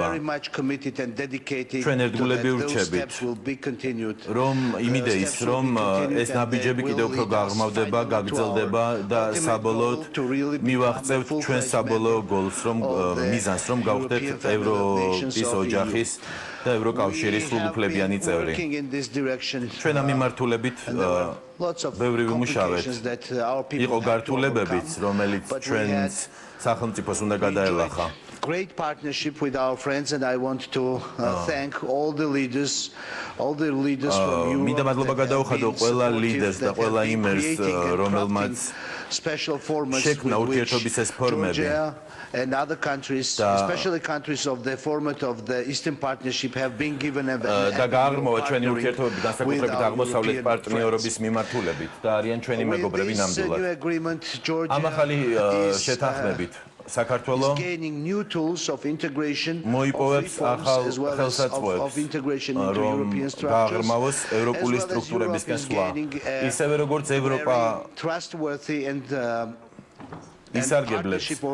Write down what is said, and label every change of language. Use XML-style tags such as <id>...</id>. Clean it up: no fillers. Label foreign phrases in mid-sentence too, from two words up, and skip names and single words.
<ka>ჩვენ ერთგულები ვრჩებით, რომ იმ იდეის, რომ ეს ნაბიჯები კიდევ უფრო გაღრმავდება, გაგრძელდება და საბოლოოდ მივაღწევთ ჩვენ საბოლოო გოლს, რომ მიზანს, რომ გავხდეთ ის ოჯახის და ევროკავშირის სრულუფლებიანი წევრი. ჩვენ ამ მიმართულებით ბევრი ვიმუშავეთ. იყო გართულებებიც, რომელიც ჩვენს სახელმწიფოს უნდა გადაელახა.</ka> <en>Great partnership with our friends, and I want to thank all the leaders from Europe.</en> <ka>მინდა მადლობა გადაუხადო ყველა ლიდერს და ყველა იმერს, რომელმაც</ka> <en>special formats</en> <ka>შექმნა ურთიერთობის ეს ფორმები.</ka> <en>And other countries, especially countries of the format of the Eastern Partnership, have been given a</en> <ka>და გააღრმავა ჩვენი ურთიერთობები განსაკუთრებით აღმოსავლეთ პარტნიორობის მიმართულებით და არიან ჩვენი მეგობრები ნამდვილად. ამ ახალი შეთანხმებით საქართველო მოიპოვებს ახალ ხელსაწყოებს, რომ გააღრმავოს ევროპული სტრუქტურებისკენ სვლა, ისევე როგორც ევროპა ისარგებლებს</ka>